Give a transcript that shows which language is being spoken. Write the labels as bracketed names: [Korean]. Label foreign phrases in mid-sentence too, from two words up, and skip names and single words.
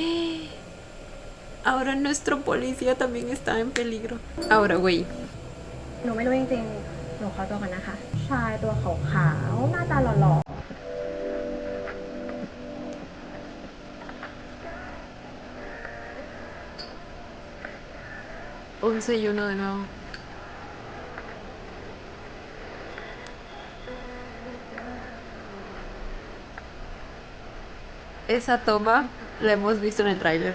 [Spanish] Ahora nuestro policía también está en peligro. Ahora, güey, [Thai] หนูไม่รู้จริงๆ หนูขอตัวก่อนนะคะ ชายตัวขาวๆ หน้าตาหล่อ [Spanish] 11:01 de nuevo. Esa toma la hemos visto en el tráiler.